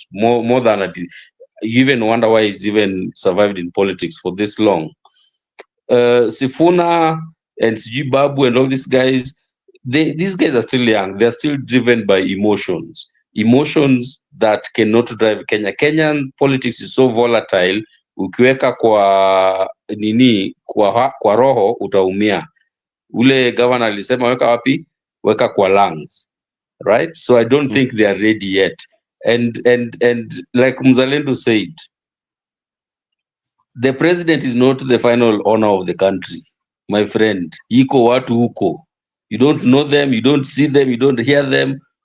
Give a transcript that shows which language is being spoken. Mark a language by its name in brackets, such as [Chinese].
[English] More than you even wonder why he's even survived in politics for this long. Sifuna and Siji Babu and all these guys, these guys are still young. They're still driven by emotions that cannot drive Kenya. Kenyan politics is so volatile. [Swahili] Ukiweka kwa nini kwa roho utaumia. Ule governor alisema weka wapi? Weka kwa lungs, right? [English] So I don't think they are ready yet. And like Mzalendo said, the president is not the final owner of the country, my friend. [Swahili] Iko watu huko. [English] You don't know them, you don't see them, you don't hear them.